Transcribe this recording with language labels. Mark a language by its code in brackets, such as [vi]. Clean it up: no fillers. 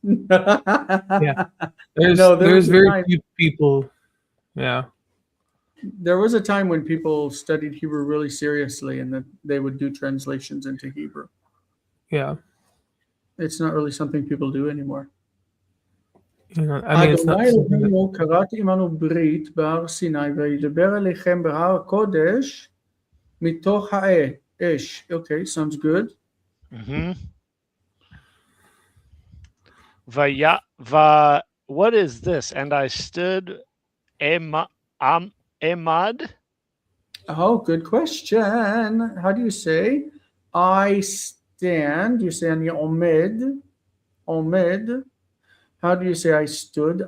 [en] Yeah. There's was a very time- few people. Yeah. There was a time when people studied Hebrew really seriously and that they would do translations into Hebrew. Yeah. It's not really something people do anymore. You know, I mean, it's not [he] אדוני [en] something that, [he] אלוהינו קראתי עמנו ברית בהר סיני וידבר אליכם בהר הקודש מתוך האש. [en] Okay, sounds good. What is this? And I stood emad. Oh, good question. How do you say I stand? You say ani omed. Omed. How do you say I stood?